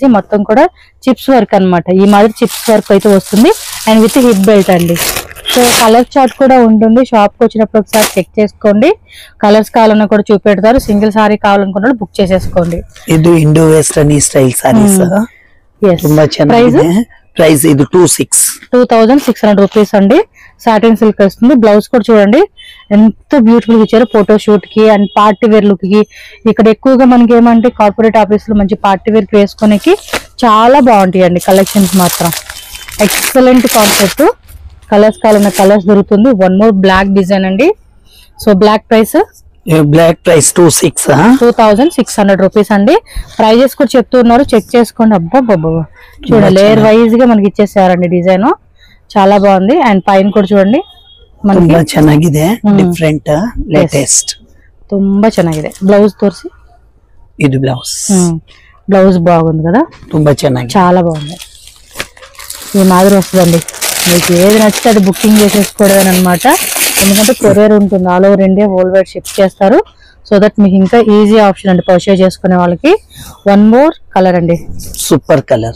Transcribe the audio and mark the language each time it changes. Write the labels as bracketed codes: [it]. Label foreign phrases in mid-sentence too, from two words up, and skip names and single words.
[te] మొత్తం కూడా [en] chips work [te] అన్నమాట, ఈ మాదిరి [en] chips work [te] అయితే వస్తుంది [en] and with hip belt [te] అండి। సో [en] colour chart [te] కూడా ఉంటుంది, షాప్ కి వచ్చినప్పుడు ఒకసారి చెక్ చేసుకోండి, కలర్స్ కావాలన్నా కూడా చూపెడతారు, [en] single saree [te] కావాలనుకున్న బుక్ చేసేసుకోండి। ఇది [en] Indo western style sarees, [kn] ತುಂಬಾ ಚೆನ್ನಾಗಿದೆ। [te] ప్రైస్ ఇది 2600 రూపీస్ అండి, [en] satin silk [te] వస్తుంది। బ్లౌజ్ కూడా చూడండి ఎంత బ్యూటిఫుల్ ఇచ్చారు, [en] photo shoot [te] కి [en] and party wear look [te] కి। ఇక్కడ ఎక్కువగా మనకి ఏమంటే [en] corporate office [te] లో మంచి [en] party wear [te] వేసుకోనికి చాలా బాగుంటాయి అండి కలెక్షన్స్ మాత్రం, [en] excellent concept. [te] కలర్స్ కావాలన్న కలర్స్ దొరుకుతుంది। [en] one more black design [te] అండి, [en] so black price 2600 rupees [te] అండి। ప్రైజెస్ కూడా చెప్తున్నారు, చెక్ చేసుకోండి। అబ్బా చూడండి [en] layer wise [te] గా మనకి ఇచ్చేసారండి, డిజైన్ చాలా బాగుంది అండ్ పైన కూడా చూడండి [kn] ತುಂಬಾ ಚೆನ್ನಾಗಿದೆ, [en] different latest, [kn] ತುಂಬಾ ಚೆನ್ನಾಗಿದೆ। [te] బ్లౌజ్ తోర్సి, ఇది బ్లౌజ్ బాగుంది కదా, [kn] ತುಂಬಾ ಚೆನ್ನಾಗಿದೆ, [te] చాలా బాగుంది। ఈ మాదిరి వస్తుందండి, మీకు ఏది నచ్చితే అది బుకింగ్ చేసేసుకోవడం అనమాట, ఎందుకంటే కొరియర్ ఉంటుంది, [en] all over India world wide ship [te] చేస్తారు। [en] so that [te] మీకు ఇంకా [en] easy option [te] అండి పర్చేజ్ చేసుకునే వాళ్ళకి। [en] one more colour [te] అండి, [en] Super colour,